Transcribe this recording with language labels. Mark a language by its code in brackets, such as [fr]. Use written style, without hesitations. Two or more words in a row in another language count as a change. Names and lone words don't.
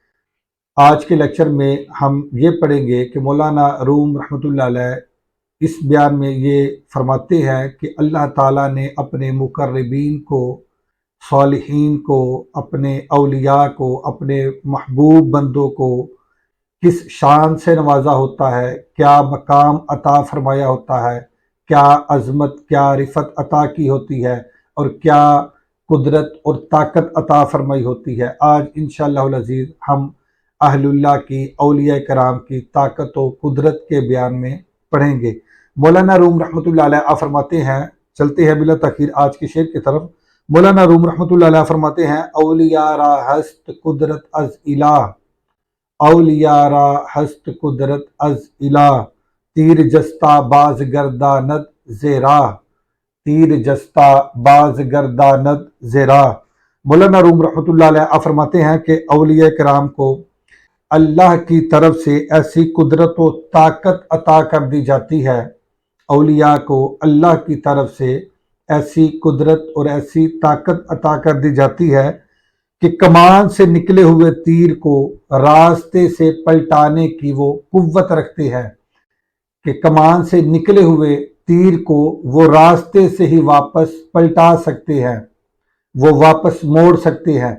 [ur] آج کے لیکچر میں ہم یہ پڑھیں گے کہ مولانا روم [ar] رحمۃ اللہ علیہ [ur] اس بیان میں یہ فرماتے ہیں کہ اللہ تعالیٰ نے اپنے مقربین کو، صالحین کو، اپنے اولیاء کو، اپنے محبوب بندوں کو کس شان سے نوازا ہوتا ہے، کیا مقام عطا فرمایا ہوتا ہے، کیا عظمت، کیا رفعت عطا کی ہوتی ہے، اور کیا قدرت اور طاقت عطا فرمائی ہوتی ہے۔ آج [ar] انشاءاللہ العزیز [ur] ہم اہل اللہ کی، اولیاء کرام کی طاقت و قدرت کے بیان میں پڑھیں گے۔ مولانا روم [ar] رحمۃ اللہ علیہ [ur] فرماتے ہیں، چلتے ہیں بلا تاخیر آج کے شعر کی طرف۔ مولانا روم [ar] رحمۃ اللہ علیہ [ur] فرماتے ہیں، [fa] اولیاء را ہست قدرت از الہ، اولیاء را ہست قدرت از الہ، تیر جستا باز گرداند زیراہ، تیر جستا باز گرداند زیراہ۔ [ur] مولانا روم [ar] رحمۃ اللہ علیہ [ur] فرماتے ہیں کہ اولیاء کرام کو اللہ کی طرف سے ایسی قدرت و طاقت عطا کر دی جاتی ہے، اولیاء کو اللہ کی طرف سے ایسی قدرت اور ایسی طاقت عطا کر دی جاتی ہے کہ کمان سے نکلے ہوئے تیر کو راستے سے پلٹانے کی وہ قوت رکھتے ہیں، کہ کمان سے نکلے ہوئے تیر کو وہ راستے سے ہی واپس پلٹا سکتے ہیں، وہ واپس موڑ سکتے ہیں۔